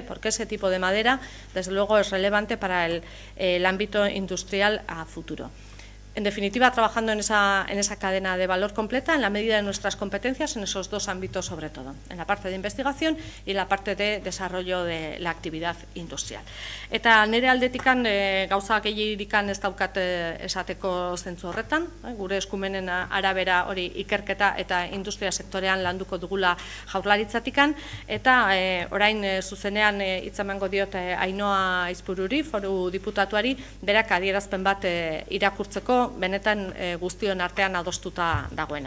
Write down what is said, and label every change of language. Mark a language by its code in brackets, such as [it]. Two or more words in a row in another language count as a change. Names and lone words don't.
[es] Porque ese tipo de madera, desde luego, es relevante para el ámbito industrial a futuro. En definitiva, trabajando en esa cadena de valor completa en la medida de nuestras competencias en esos dos ámbitos, sobre todo, en la parte de investigación y la parte de desarrollo de la actividad industrial. [eu] Eta nire aldetikan gauza gehiagikan ez daukat esateko zentzu horretan, gure eskumenen arabera hori ikerketa eta industria sektorean landuko dugula Jaurlaritzatikan, eta orain zuzenean hitz emango diot Ainhoa Aizpururi, foru diputatuari, berak adierazpen bat irakurtzeko benetan guztion artean adostuta dagoena.